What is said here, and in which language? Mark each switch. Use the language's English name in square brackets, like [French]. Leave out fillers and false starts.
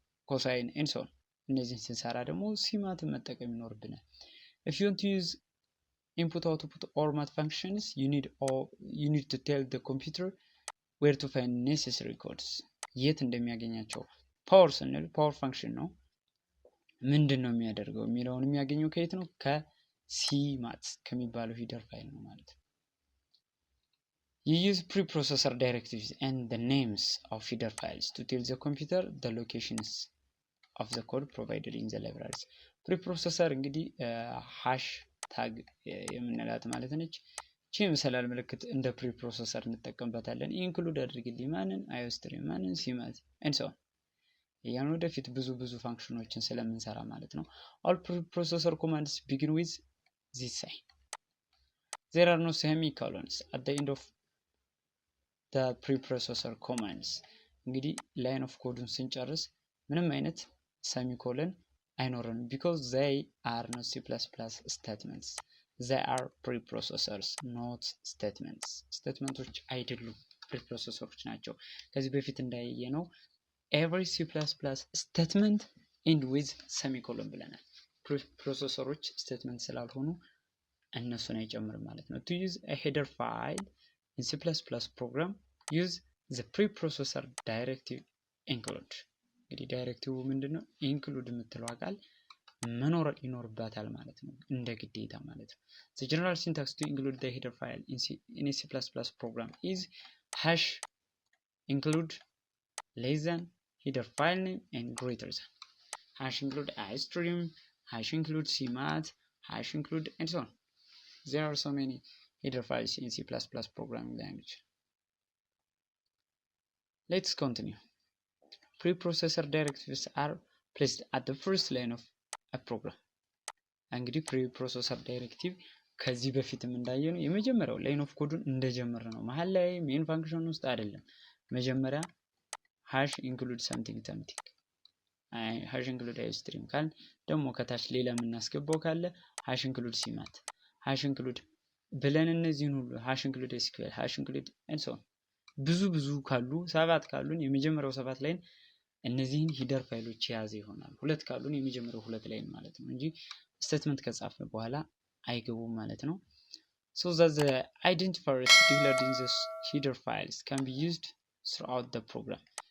[Amharic] ኮሳይን ኤንድ ሶ ኦን እነዚህን ስንሰራ ደግሞ ሲማትን መጠቀም ይኖርብናል። [English] if you want to use input output or math functions you need to tell the computer where to find necessary codes [Amharic] የት እንደሚያገኛቸው። ፓወር ስንል ፓወር ፋንክሽን ነው። ምንድን ነው የሚያደርገው የሚለውን የሚያገኘው ከየት ነው? ከሲማት ከሚባለው ሂደር ፋይል ነው ማለት ነው። [English] You use preprocessor directives and the names of header files to tell the computer the locations of the code provided in the libraries. [Amharic] preprocessor እንግዲህ ሃሽ ታግ የምንላት ማለት ነች። ቺ መሰላል ምልክት እንደ preprocessor እንጠቀምበታለን። ኢንክሉድ አድርግልኝ ማንን? አዮስትሪም ማንን? ሲማት and so on ያን ወደፊት ብዙ ፋንክሽኖችን ስለምንሰራ ማለት ነው። [English] all preprocessor commands begin with this sign. There are no semicolons at the end of the preprocessor commands. [Amharic] እንግዲህ ላይን ኦፍ ኮዱን ስንጨርስ ምንም አይነት ሰሚኮለን አይኖረንም [English] because they are not C++ statements. They are preprocessors, not statements. [Amharic] ስቴትመንቶች አይደሉም፣ ፕሪፕሮሰሰሮች ናቸው። ከዚህ በፊት እንዳየነው [English] every C++ statement end with semicolon [Amharic] ብለናል። ፕሮሰሰሮች ስቴትመንት ስላልሆኑ እነሱን አይጨምርም ማለት ነው። [English] to use a header file in C++ program use the preprocessor directive include. [Amharic] እንግዲህ ዳይሬክቲቭ ምንድነው? ኢንክሉድ የምትለው ቃል መኖር ይኖርባታል ማለት ነው፣ እንደ ግዴታ ማለት ነው። [English] the general syntax to include the header file in a C++ program is hash include less than header file name and greater than. hash include istream, hash include cmat, hash include and so on. There are so many header files in C++ programming language. Let's continue. Preprocessor directives are placed at the first line of a program. [Amharic] እንግዲህ preprocessor directive ከዚህ በፊትም እንዳየነው የመጀመሪያው ላይን ኦፍ ኮዱን እንደጀመረ ነው። መሀል ላይ ሜን ፋንክሽን ውስጥ አይደለም። መጀመሪያ [English] hash include something [Amharic] hash include istream ካል ደግሞ ከታች ሌላ የምናስገባው ካለ hash include cmat hash include ብለን እነዚህን ሁሉ hash include sql hash include and so on ብዙ ካሉ ሰባት ካሉን የመጀመሪያው ሰባት ላይን እነዚህን ሂደር ፋይሎች የያዘ ይሆናል። ሁለት ካሉን የመጀመሪያው ሁለት ላይን ማለት ነው እንጂ ስቴትመንት ከጻፍን በኋላ አይገቡም ማለት ነው። [English] so that the identifiers declared in the header files can be used throughout the program.